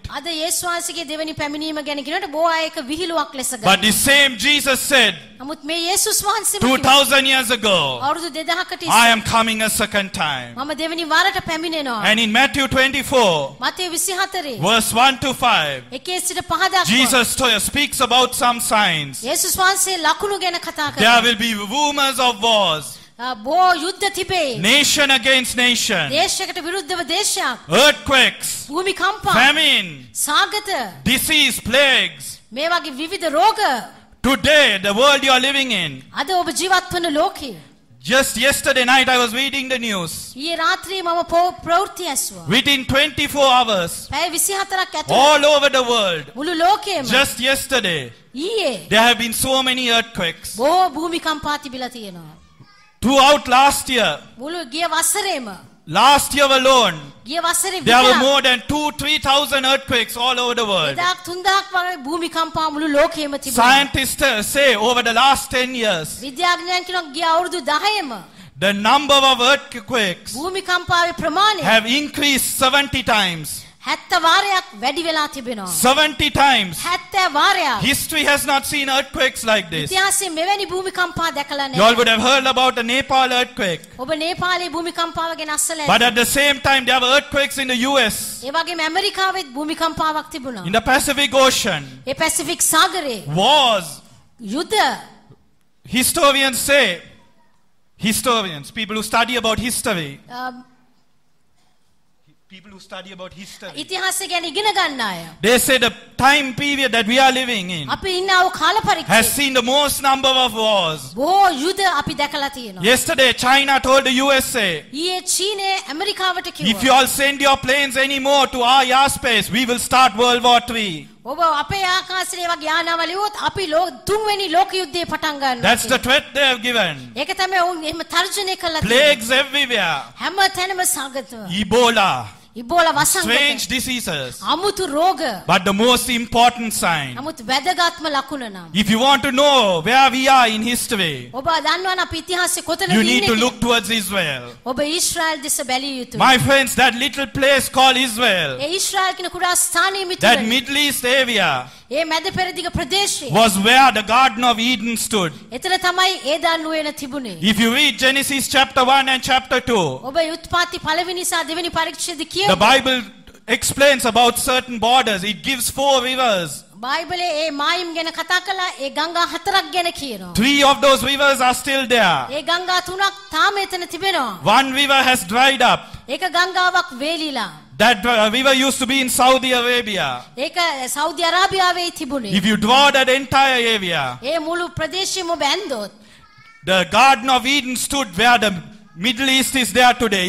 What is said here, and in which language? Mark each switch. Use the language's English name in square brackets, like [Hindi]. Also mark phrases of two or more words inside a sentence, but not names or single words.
[English] But the same Jesus said 2000 years ago, I am coming a second time. And in Matthew 24, verse 1 to 5, Jesus speaks about some signs. There will be rumors of wars. [Sinhala] බොහෝ යුද්ධ තිබේ. [English] Nation against nation. [Sinhala] දේශයකට විරුද්ධව දේශයක්. [English] Earthquakes. [Sinhala] භූමිකම්පා. [English] Famine. [Sinhala] සාගත. [English] Disease, plagues. [Sinhala] මේ වගේ විවිධ රෝග. [English] Today, the world you are living in. [Sinhala] අද ඔබ ජීවත් වන ලෝකේ. [English] Just yesterday night I was reading the news. [Sinhala] ඊයේ රාත්‍රියේ මම ප්‍රවෘත්ති ඇසුවා. [English] Within 24 hours. [Sinhala] පැය 24ක් ඇතුළත. [English] All over the world. [Sinhala] මුළු ලෝකෙම. [English] Just yesterday. [Sinhala] ඊයේ. [English] There have been so many earthquakes. [Sinhala] බොහෝ භූමිකම්පා තිබිලා තියෙනවා. [English] Throughout last year. [Sinhala] මුළු ගිය වසරේම. [English] Last year alone. [Sinhala] ගිය වසරේ [English] There were more than 2,000-3,000 earthquakes all over the world. [Sinhala] 2,000-3,000 වගේ භූමිකම්පා මුළු ලෝකෙම තිබුණා. [English] Scientists say over the last 10 years. [Sinhala] විද්‍යාඥයන් කියනවා ගිය අවුරුදු 10ෙම [English] The number of earthquakes [Sinhala] භූමිකම්පාවේ ප්‍රමාණය [English] have increased 70 times. [Sinhala] 70 වාරයක් වැඩි වෙලා තිබෙනවා. [English] 70 times. [Sinhala] 70 වාරයක්. [English] History has not seen earthquakes like this. [Sinhala] ඉතිහාසයේ මෙවැනි භූමිකම්පා දැකලා [English] You all [Sinhala] නැහැ. [English] would have heard about the Nepal earthquake. [Sinhala] ඔබ නේපාලයේ භූමිකම්පාව ගැන අස්සලා [English] But [Sinhala] ඇති. [English] at the same time, there were earthquakes in the US, [Sinhala] ඒ වගේම ඇමරිකාවෙත් භූමිකම්පාවක් තිබුණා. [English] in the Pacific Ocean. [Sinhala] ඒ පැසිෆික් සාගරේ [English] Wars. [Sinhala] යුද්ධ. [English] Historians, people who study about history. People who study about history. [Sinhala] ඉතිහාසය ගැන ඉගෙන ගන්න අය. [English] They say the time period that we are living in [Sinhala] අපි ඉන්නා වූ කාල [English] has [Sinhala] පරිච්ඡේදය [English] seen the most number of wars. [Sinhala] බොහෝ යුද්ධ අපි දැකලා තියෙනවා. [English] Yesterday, China told the USA, [Sinhala] ඊයේ චීනය ඇමරිකාවට [English] if you [Sinhala] කිව්වා. [English] all send your planes anymore to our airspace, we will start World War III. [Sinhala] ඔබ අපේ ආකාශයේ වගේ යානාවල ඉවොත් අපි තුන්වෙනි ලෝක යුද්ධය පටන් ගන්නවා. [English] That's the [Sinhala] කියලා. [English] threat they have given. [Sinhala] ඒක තමයි ඔවුන් එහෙම තර්ජනය කළා. [English] Plagues everywhere. [Sinhala] හැම තැනම සාගතව. [English] Ebola. [Sinhala] ඉබෝලා වසංගත. [English] Strange diseases. [Sinhala] අමුතු රෝග. [English] But the most important sign, [Sinhala] නමුත් වැදගත්ම ලකුණ නම්. [English] if you want to know where we are in history, [Sinhala] ඔබ දන්නවනම් අපි ඉතිහාසයේ කොතනද [English] you need to [Sinhala] ඉන්නේ? [English] look towards Israel. [Sinhala] ඔබ ඊශ්‍රායල් දෙස බැලිය යුතුයි. [English] My friends, that little place called Israel, [Sinhala] ඒ ඊශ්‍රායල් කියන කුඩා ස්ථානයේ [English] that [Sinhala] මිතුරනි. [English] Middle East area, [Sinhala] ඒ මැද පෙරදිග ප්‍රදේශයේ. [English] was where the Garden of Eden stood. [Sinhala] එතන තමයි ඒදන් නුවණ තිබුණේ. [English] If you read Genesis chapter 1 and chapter 2, [Sinhala] ඔබ උත්පත්ති පළවෙනි සහ දෙවෙනි පරිච්ඡේද [English] the [Sinhala] කියවුවා. [English] Bible explains about certain borders. It gives 4 rivers. [Sinhala] බයිබලයේ ඒ මායිම් ගැන කතා කළා. ඒ ගංගා 4ක් ගැන කියනවා. [English] 3 of those rivers are still there. [Sinhala] ඒ ගංගා 3ක් තාම එතන තිබෙනවා. [English] 1 river has dried up. [Sinhala] ඒක ගංගාවක් වේලිලා. [English] That river used to be in Saudi Arabia. [Sinhala] ඒක සෞදි අරාබියාවේ තිබුණේ. [English] If you draw that entire area, [Sinhala] ඒ මුළු ප්‍රදේශෙම ඔබ ඇන්දොත් [English] the Garden of Eden stood where the Middle East is there today.